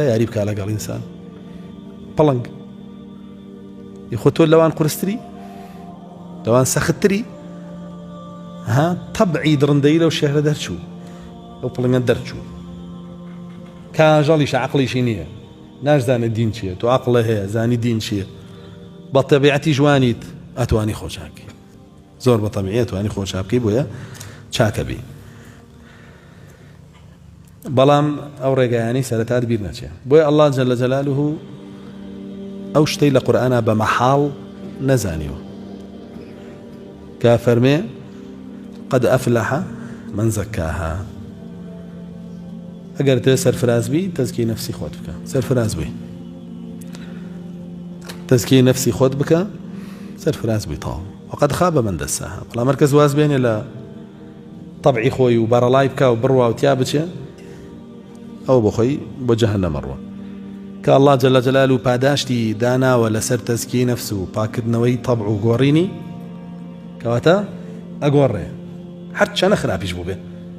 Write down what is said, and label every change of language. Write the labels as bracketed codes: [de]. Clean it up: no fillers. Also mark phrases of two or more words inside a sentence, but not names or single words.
[ckb] یاری بکا لەگەڵ ئینسان پەڵنگ خۆتۆ لەوان قورستری لەوان سەختتری ها تەبعی درندەی لەو شێرە دەرچوو ئەو پڵنگە دەرچوو کاژەڵیش عەقڵیشی نییە نازانێت دین چییە تۆ عەقڵە هەیە زانی دین چییە بە تەبیعەتی جوانیت ئەتوانی خۆچاکەی زۆر بە تەبیعی ئەتوانی خۆچاکەی بۆیە چاکە بی بەڵام ئەو ڕێگایانی سەرەتات بیر نەچێ بۆیە [ar] الله جل جلاله [ckb] ئەو شتەی لە قورئانە بە مەحاڵ نەزانیوە کە فەرمێ [ar] قد أفلح من زكاها [ckb] ئەگەر تێ سەرفراز بی تەزکیەی نەفسی خۆت بکە سەرفراز بی تەزکیەی نەفسی خۆت بکە سەرفراز بی تاو [ar] وقد خاب من دساها [ckb] بەڵام هەر کەس واز بێنێ لە طبعی خۆی و بەرەڵای بکە و بڕوا و تیا بچێ ئەو بۆ خۆی بۆ جەهەنەم ڕوە کە [ar] الله جل جلاله [ckb] پاداشتی داناوە لەسەر تەزکیەی نەفس و پاکردنەوەی طبع و گۆڕینی کەواتە ئەگۆڕێ هەر چەنە خراپیش بوو بێ